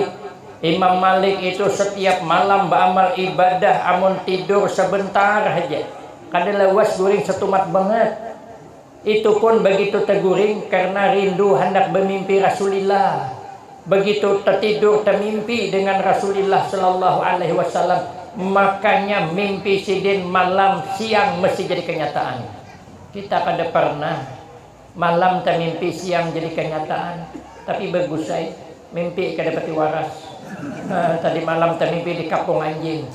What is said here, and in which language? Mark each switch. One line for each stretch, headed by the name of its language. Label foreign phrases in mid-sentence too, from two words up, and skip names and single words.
Banjar: Imam Malik itu setiap malam beramal ibadah amun tidur sebentar aja kada lewas guring setumat banget itu pun begitu teguring karena rindu hendak bermimpi Rasulullah. Begitu tertidur termimpi dengan Rasulullah
Arabic: sallallahu alaihi wasallam
Banjar: makanya mimpi sidin malam siang mesti jadi kenyataan. Kita kada pernah malam termimpi siang jadi kenyataan tapi bagus mimpi kada pati waras. Tadi malam termimpi di kampung anjing.